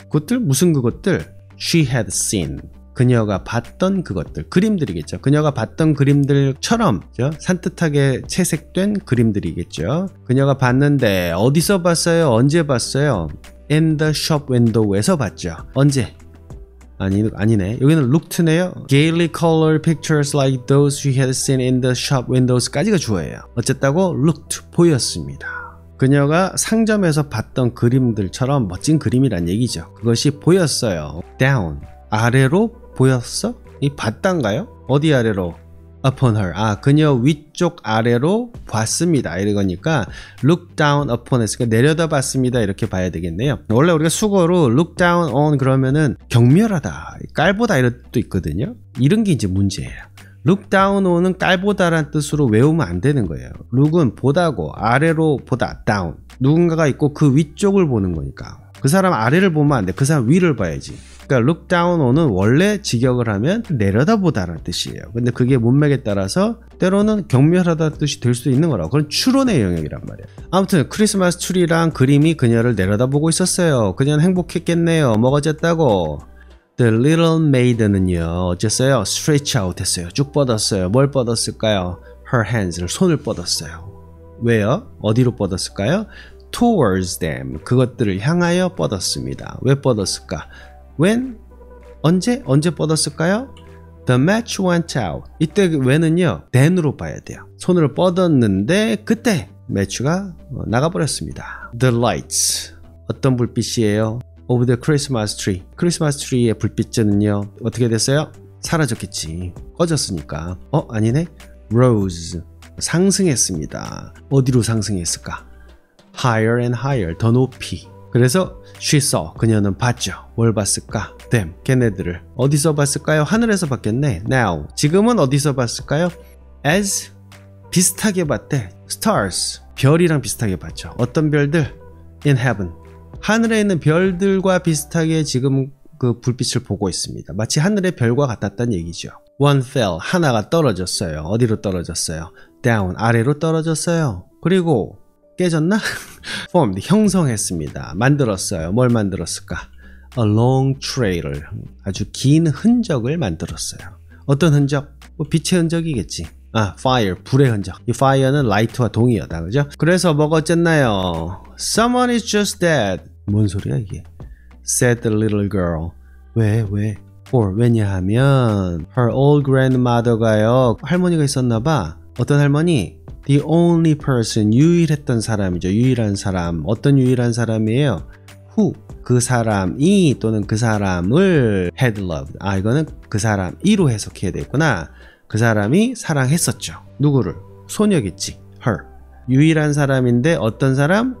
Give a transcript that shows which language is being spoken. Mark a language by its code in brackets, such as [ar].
[ko] 그것들? 무슨 그것들? [en] She had seen. [ko] 그녀가 봤던 그것들. 그림들이겠죠. 그녀가 봤던 그림들처럼 산뜻하게 채색된 그림들이겠죠. 그녀가 봤는데 어디서 봤어요? 언제 봤어요? [en] In the shop window [ko] 에서 봤죠. 언제? 아니네. 여기는 looked네요. [en] Gaily colored pictures like those she had seen in the shop windows [ko] 까지가 주어예요. 어쨌다고 looked, 보였습니다. 그녀가 상점에서 봤던 그림들처럼 멋진 그림이란 얘기죠. 그것이 보였어요. down, 아래로 보였어? 이 봤단가요? 어디 아래로? upon her. 그녀 위쪽 아래로 봤습니다. 이러니까 look down upon 했으니까 내려다 봤습니다. 이렇게 봐야 되겠네요. 원래 우리가 수거로 look down on 그러면은 경멸하다, 깔보다 이런 뜻도 있거든요. 이런 게 이제 문제예요. look down on은 깔보다란 뜻으로 외우면 안 되는 거예요. look은 보다고, 아래로 보다, down. 누군가가 있고 그 위쪽을 보는 거니까. 그 사람 아래를 보면 안 돼. 그 사람 위를 봐야지. 그러니까 look down on은 원래 직역을 하면 내려다보다라는 뜻이에요. 근데 그게 문맥에 따라서 때로는 경멸하다는 뜻이 될 수도 있는 거라고. 그건 추론의 영역이란 말이에요. 아무튼 크리스마스 트리랑 그림이 그녀를 내려다보고 있었어요. 그녀는 행복했겠네요. 뭐가 어쨌다고? [en] The little maiden은요, [ko] 어쨌어요? [en] stretch out 했어요. [ko] 쭉 뻗었어요. 뭘 뻗었을까요? her hands를, 손을 뻗었어요. 왜요? 어디로 뻗었을까요? towards them, 그것들을 향하여 뻗었습니다. 왜 뻗었을까? when? 언제 뻗었을까요? [en] The match went out. [ko] 이때 when은요, then으로 봐야 돼요. 손을 뻗었는데 그때 매추가 나가버렸습니다. The lights, 어떤 불빛이에요? [en] of the Christmas tree. [ko] 크리스마스 트리의 불빛은요, 어떻게 됐어요? 사라졌겠지. 꺼졌으니까. 아니네. rose, 상승했습니다. 어디로 상승했을까? [en] higher and higher, [ko] 더 높이. 그래서 [en] she saw, [ko] 그녀는 봤죠. 뭘 봤을까? them, 걔네들을. 어디서 봤을까요? 하늘에서 봤겠네. now, 지금은 어디서 봤을까요? as, 비슷하게 봤대. stars, 별이랑 비슷하게 봤죠. 어떤 별들? in heaven, 하늘에 있는 별들과 비슷하게 지금 그 불빛을 보고 있습니다. 마치 하늘의 별과 같았다는 얘기죠. one fell, 하나가 떨어졌어요. 어디로 떨어졌어요? down, 아래로 떨어졌어요. 그리고 깨졌나? formed, 형성했습니다. 만들었어요. 뭘 만들었을까? a long trail, 아주 긴 흔적을 만들었어요. 어떤 흔적? 빛의 흔적이겠지. fire, 불의 흔적. 이 fire는 light와 동의어다, 그죠? 그래서 뭐가 어쨌나요? [en] Someone is just dead. [ko] 뭔 소리야 이게? [en] said the little girl. [ko] 왜? 왜냐하면 her old grandmother가요, 할머니가 있었나봐. 어떤 할머니? [en] The only person, [ko] 유일했던 사람이죠. 유일한 사람. 어떤 유일한 사람이에요? who, 그 사람이 또는 그 사람을 had loved. 이거는 그 사람이로 해석해야 되겠구나. 그 사람이 사랑했었죠. 누구를? 소녀겠지. her. 유일한 사람인데 어떤 사람?